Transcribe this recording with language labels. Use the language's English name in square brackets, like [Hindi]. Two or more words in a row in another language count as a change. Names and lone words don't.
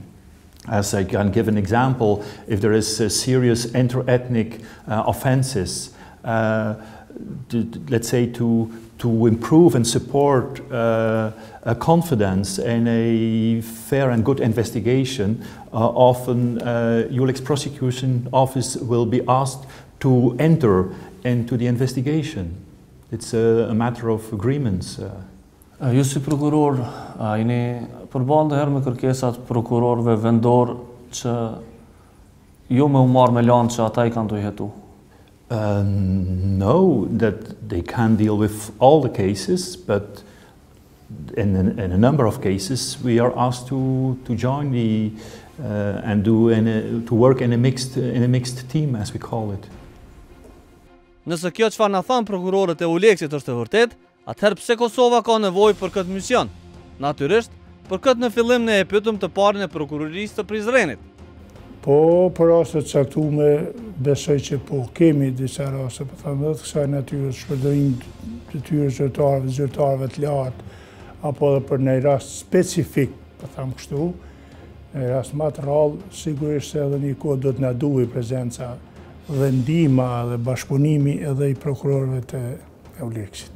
[English] As I can give an example, if there is serious inter-ethnic offenses, let's say to improve and support confidence in a fair and good investigation, often ULEX prosecution office will be asked to enter into the investigation. It's a matter of agreements. [Albanian] Ju si prokuror, jeni përballë herë me kërkesat prokurorëve vendor që jo me u marrë me lanë që ata I kanë të jetu? [English] No, that they can deal with all the cases, but in a number of cases we are asked to join the and to work in a mixed team, as we call it. [Albanian] Nëse kjo çfarë na than prokurorët e ULEX-it është e vërtet, atëherë pse Kosova ka nevojë për këtë mision? Natyrisht, për këtë në fillim ne e pyetëm të parin e prokurorisë të Prizrenit. Po, për rastet caktume, besoj që po kemi disa raste, për thënë dhe të kësaj natyre shpërdorim të tyre zyrtarëve të lartë, apo edhe për në rast specifik, për thëmë kështu, në rast më të rrallë, sigurisht se edhe një kohë do të na duhej prezenca dhe ndihma dhe bashkëpunimi edhe I prokurorëve të ULEX-it.